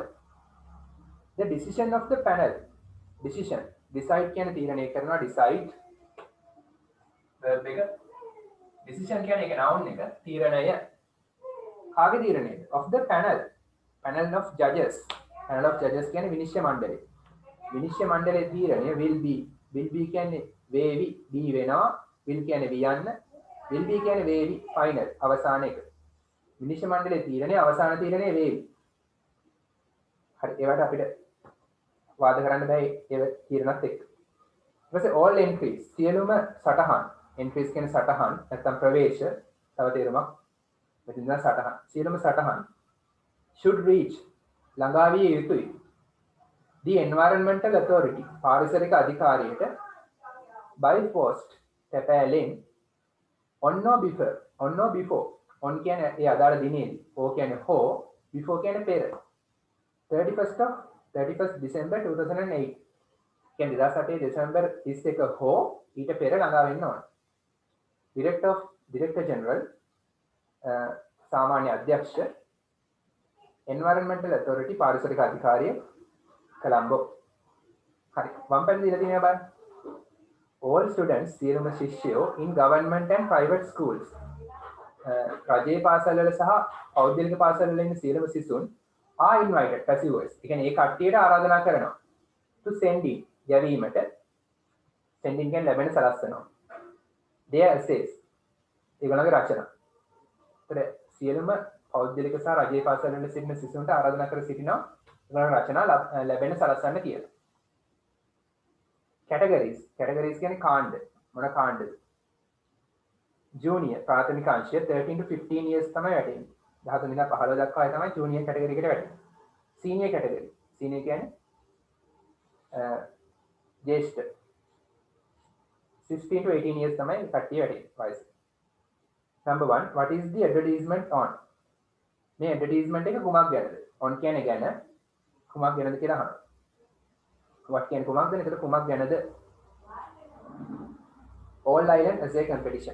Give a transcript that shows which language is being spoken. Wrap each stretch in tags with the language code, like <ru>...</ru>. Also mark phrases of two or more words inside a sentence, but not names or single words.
<en>The decision of the panel. decision decide</en> <si>කියන තීරණය කරනවා decide verb එක. decision කියන්නේ ඒක noun එක තීරණය. කාගේ තීරණයද?</si> <en>of the panel of judges. panel of judges</en> <si>කියන්නේ විනිශ්චය මණ්ඩලය. විනිශ්චය මණ්ඩලයේ තීරණය</si> <en>will be</en> <si>කියන්නේ වේවි be වෙනවා. will කියන්නේ වියන්න.</si> <en>will be</en> <si>කියන්නේ වේවි final අවසාන එක. විනිශ්චය මණ්ඩලයේ තීරණය අවසාන තීරණය වේවි. හරි ඒවට අපිට වාද කරන්න බෑ ඒ තීරණත් එක්ක. ඊට පස්සේ</si> <en>all entries</en> <si>සියලුම සටහන් entries කියන්නේ සටහන් නැත්නම් ප්‍රවේශ තව තේරුමක් මෙතන සටහන් සියලුම සටහන්</si> <en>should reach</en> <si>ළඟා විය යුතුයි</si> <en>the environmental authority</en> <si>පාරිසරික අධිකාරියට</si> <en>by post</en> <si>තැපෑලෙන්</si> <en>on or before</en> <si>on කියන්නේ ඒ අදාළ දිනේදී o කියන්නේ ho before කියන්නේ පෙර 31st December 2008 කියන්නේ 2008 දෙසැම්බර් 31 ho ඊට පෙර ළඟා වෙන්න ඕන.</si> <en>Director General</en> <si>සාමාන්‍ය අධ්‍යක්ෂ</si> <en>environmental authority</en> <si>පාරිසරික අධිකාරිය කොළඹ. හරි වම් පැත්තේ දීලා තියෙනවා බලන්න.</si> <en>all students</en> <si>සියලුම ශිෂ්‍යයෝ</si> <en>in government and private schools</en> <si>රජයේ පාසල් වල සහ පෞද්ගලික පාසල් වල ඉන්න සියලුම සිසුන්</si> <en>are invited passive voice.</en> <si>ඒ කියන්නේ ඒ කට්ටියට ආරාධනා කරනවා</si> <en>to send in</en> <si>යැවීමට</si> <en>sending can</en> <si>ලැබෙන සලස්සනවා.</si> <en>their essays</en> <si>ඒගොල්ලන්ගේ රචනා. ඒතර සියලුම පෞද්ගලික සහ රජයේ පාසල් වල සිටින සිසුන්ට ආරාධනා කර සිටිනවා ඒගොල්ලන්ගේ රචනා ලැබෙන සලස්සන්න කියලා. categories කියන්නේ කාණ්ඩ. මොන කාණ්ඩද? junior ප්‍රාථමික අංශය</si> <en>13 to 15 years</en> <si>තමයි වැටෙන්නේ. 13 ඉඳලා 15 දක්වා අය තමයි</si> <en>junior category</en> <si>එකට වැටෙන්නේ.</si> <en>senior category</en> <si>කියන්නේ ज्येष्ठ</si> <en>16 to 18 years</en> <si>තමයි කට්ටිය වැටෙන්නේ වයස.</si> <en>number 1 what is the advertisement on?</en> <si>මේ advertisement එක කුමක් ගැනද? on කියන්නේ ගැන කුමක් ගැනද කියලා අහනවා. what කියන්නේ කුමක්ද? එතකොට කුමක් ගැනද?</si> <en>all island essay competition.</en>